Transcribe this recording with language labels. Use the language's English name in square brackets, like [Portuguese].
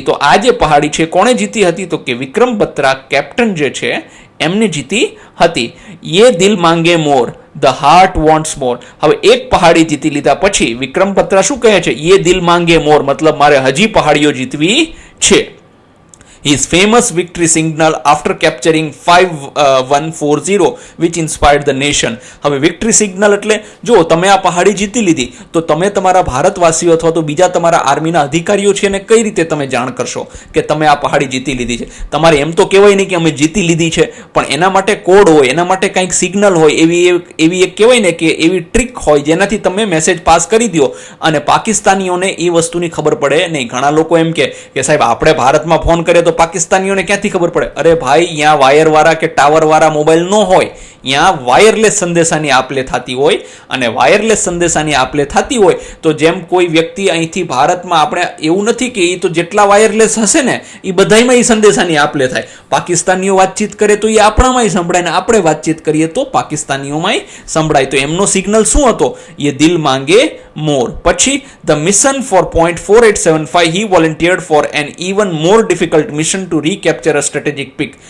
[Gujarati] તો આ જે પહાડી છે કોણે જીતી હતી? તો કે વિક્રમ બત્રા કેપ્ટન જે છે એમને જીતી હતી. [Hindi] યે દિલ માંગે મોર, [English] The heart wants more. [Gujarati] હવે એક પહાડી જીતી લીધા પછી વિક્રમ બત્રા શું કહે છે? [Hindi] યે દિલ માંગે મોર, [Gujarati] મતલબ મારે હજી પહાડીઓ જીતવી છે. [English] His famous victory signal after capturing 5140 which inspired the nation. [Gujarati] હવે વિક્ટરી સિગ્નલ એટલે જો તમે આ પહાડી જીતી લીધી તો તમે તમારા ભારતવાસીઓ અથવા તો બીજા તમારા આર્મીના અધિકારીઓ છે એને કઈ રીતે તમે જાણ કરશો કે તમે આ પહાડી જીતી લીધી છે? તમારે એમ તો કહેવાય નહીં કે અમે જીતી લીધી છે, પણ એના માટે કોડ હોય, એના માટે કંઈક સિગ્નલ હોય, એવી એક કહેવાય ને કે એવી ટ્રીક હોય જેનાથી તમે મેસેજ પાસ કરી દો અને પાકિસ્તાનીઓને એ વસ્તુની ખબર પડે નહીં. ઘણા લોકો એમ કે સાહેબ આપણે ભારતમાં ફોન કરીએ તો પાકિસ્તાનીઓને ક્યાંથી ખબર પડે? અરે ભાઈ, ત્યાં વાયરવાળા કે ટાવરવાળા મોબાઈલ ન હોય, ત્યાં વાયરલેસ સંદેશાની આપલે થતી હોય. અને વાયરલેસ સંદેશાની આપલે થતી હોય તો જેમ કોઈ વ્યક્તિ અહીંથી ભારતમાં, આપણે એવું નથી કે એ તો જેટલા વાયરલેસ હશે ને એ બધામાં એ સંદેશાની આપલે થાય. પાકિસ્તાનીઓ વાતચીત કરે તો એ આપણામાંય સંભળાય, ને આપણે વાતચીત કરીએ તો પાકિસ્તાનીઓમાંય સંભળાય. તો એમનો સિગ્નલ શું હતો? [Hindi] એ દિલ માંગે મોર. [English] પછી the mission for .4875 he volunteered for an even more difficult mission to recapture a strategic peak.